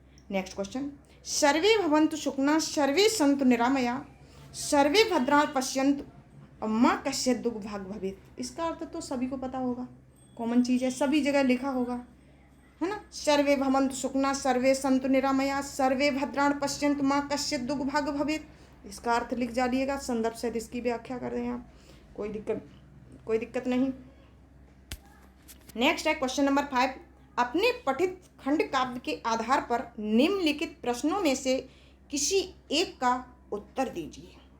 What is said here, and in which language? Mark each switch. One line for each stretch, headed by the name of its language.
English: next question,
Sanskrit: सर्वे भवन्तु सुखिनः सर्वे सन्तु निरामया सर्वे भद्राणि पश्यन्तु और माँ कश्चित् दुःख भाग भवेत्।
Hindi: इसका अर्थ तो सभी को पता होगा, कॉमन चीज़ है, सभी जगह लिखा होगा, है ना।
Sanskrit: सर्वे भवन्तु सुखिनः सर्वे सन्तु निरामया सर्वे भद्राणि पश्यन्तु माँ कश्चित् दुःख भाग भवेत्।
Hindi: इसका अर्थ लिख डालिएगा, संदर्भ सहित इसकी व्याख्या कर दें आप, कोई दिक्कत नहीं। नेक्स्ट है क्वेश्चन नंबर 5, अपने पठित खंड काव्य के आधार पर निम्नलिखित प्रश्नों में से किसी एक का उत्तर दीजिए।